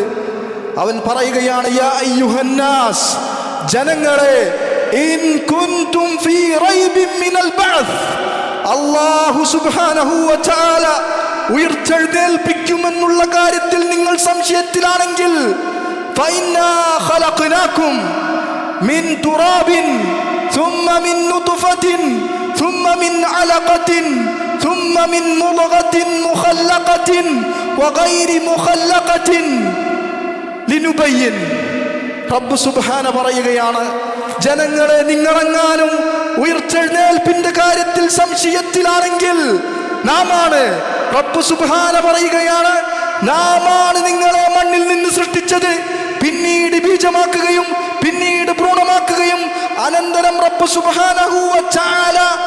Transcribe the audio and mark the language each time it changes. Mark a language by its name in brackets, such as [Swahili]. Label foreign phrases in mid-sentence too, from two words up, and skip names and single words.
[Malayalam] അവൻ പറയുകയാണ്, [Arabic] يا أيها الناس, ജനങ്ങളെ, إن كنتم في ريب من البعث, الله سبحانه وتعالى [Malayalam] ഉയർത്തെഴുന്നേൽപ്പിക്കുമെന്നുള്ള കാര്യത്തിൽ നിങ്ങൾ സംശയത്തിലാണെങ്കിൽ, [Arabic] فإنا خلقناكم من تراب ثم من نطفة ثم من علقة ثم من مضغة مخلقة وغير مخلقة لنبين. رب سبحانه [Malayalam] പറയുകയാണ്, ജനങ്ങളെ, നിങ്ങളെങ്ങാനും ഉയർത്തെഴുന്നേൽപ്പിന്റെ കാര്യത്തിൽ സംശയത്തിലാണെങ്കിൽ നാമാണ്, [Arabic] رب سبحانه [Malayalam] പറയുകയാണ്, നാമാണ് നിങ്ങളെ മണ്ണിൽ നിന്ന് സൃഷ്ടിച്ചത്, പിന്നീട് ബീജമാക്കുകയും പിന്നീട് ഭ്രൂണമാക്കുകയും അനന്തരം [Arabic] رب سبحانه وتعالى